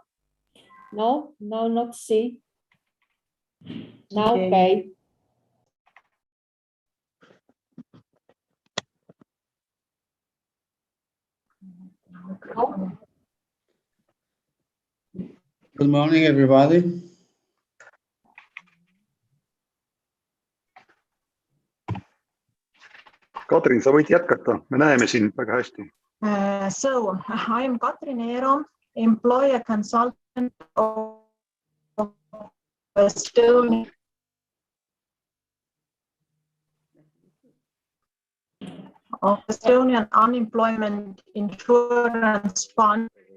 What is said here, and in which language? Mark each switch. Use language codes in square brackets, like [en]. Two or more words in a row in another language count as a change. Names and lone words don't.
[en] No, not see. Now, okay. Good morning, everybody. [et] Katrin, sa võid jätkata, me näeme sind väga hästi. [en] So I am Katrin Eero, employ a consultant of Estonian Unemployment Insurance Fund.